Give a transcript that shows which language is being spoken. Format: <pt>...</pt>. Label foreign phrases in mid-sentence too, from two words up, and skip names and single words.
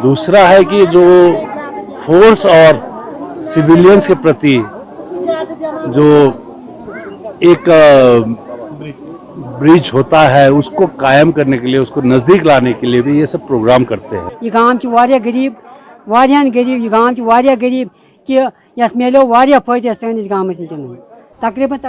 <hi>दूसरा है कि जो फोर्स और सिविलियंस के प्रति जो एक ब्रिज होता है, उसको कायम करने के लिए, उसको नज़दीक लाने के लिए भी ये सब प्रोग्राम करते हैं।</hi> <ks>ये गांव वारिया गरीब, ये गांव वारिया गरीब कि यस मेलो वारिया फायदे सानिस गांव से तकरीबन।</ks>